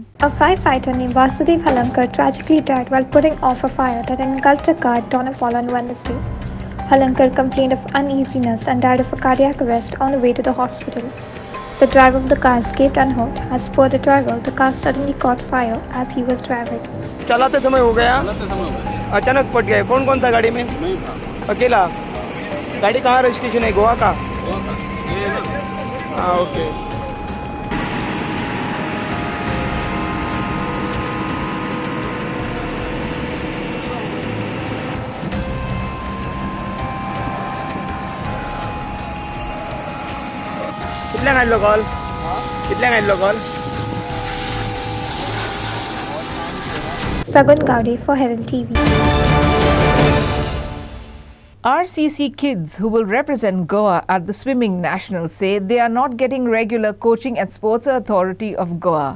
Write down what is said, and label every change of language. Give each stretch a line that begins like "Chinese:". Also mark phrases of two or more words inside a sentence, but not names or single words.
English: A firefighter named Vasudev Halankar tragically died while putting off a fire that engulfed a car at Donapol on Wednesday. Halankar complained of uneasiness and died of a cardiac arrest on the way to the hospital. The driver of the car escaped unhurt. As per the driver, the car suddenly caught fire as he was driving.
Hindi: चलाते समय हो गया, अचानक पट गए. कौन कौन था गाड़ी में? अकेला. गाड़ी कहाँ रजिस्ट्रेशन है? गोवा का. हाँ ओके.
Konkani: कितल्या घातलो कॉल? कितल्या घातलो कॉल?
English: Sagan Gowdy for Herald TV. RCC kids who will represent Goa at the Swimming Nationals say they are not getting regular coaching at Sports Authority of Goa.